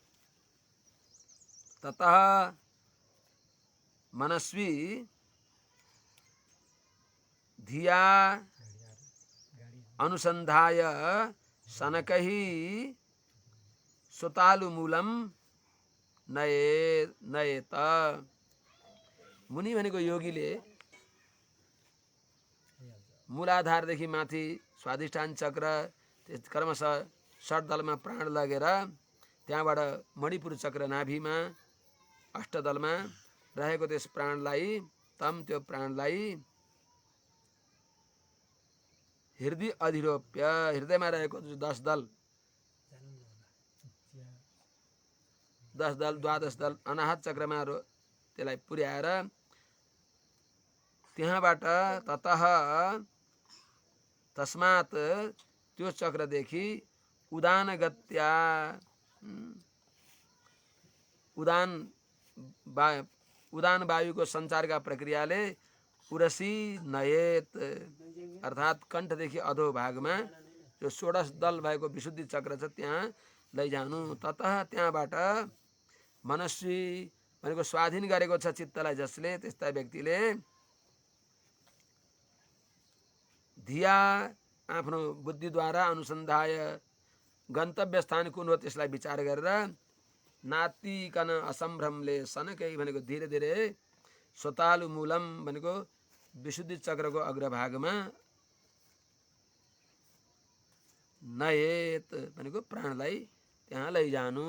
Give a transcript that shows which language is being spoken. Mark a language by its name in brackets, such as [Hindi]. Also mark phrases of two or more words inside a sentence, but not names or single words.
[Sanskrit] ततः मनस्वी धिया अनुसंधाय शनकैः सुतालुमूलं नयेत। [Nepali] मुनि भनेको योगीले मूलाधारदेखि माथि स्वाधिष्ठान चक्र क्रमशः षट्दलमा प्राण लगेर त्यहाँबाट मणिपुर चक्र नाभिमा अष्टदलमा रहेको त्यस प्राणलाई त्यो प्राणलाई [Sanskrit] हृदय अधिरोप्य, [Nepali] हृदयमा रहेको 10 दल 12 दल अनाहत चक्रमा त्यसलाई पुर्याएर त्यहाँबाट [Sanskrit] ततः तस्मात् [Nepali] त्यो चक्रदेखि उदानगत्या उदान वायुको सञ्चारका प्रक्रियाले [Sanskrit] उरसी नयेत [Nepali] अर्थात् कण्ठदेखि अधो भागमा जो 16 दल भएको विशुद्धि चक्र छ त्यहाँ लैजानु। ततः त्यहाँबाट मनस्वी भनेको स्वाधीन गरेको छ चित्तलाई जसले, त्यस्ता व्यक्तिले धिया आफ्नो बुद्धिद्वारा अनुसन्धाय गन्तव्य स्थान कुन हो त्यसलाई विचार गरेर नातिकन असम्भ्रमले शनकै भनेको [Hindi] धीरे धीरे [Sanskrit] स्वतालु मूलम [Nepali] भनेको विशुद्धि चक्रको अग्रभागमा नयेत भनेको प्राणलाई त्यहाँ लैजानु।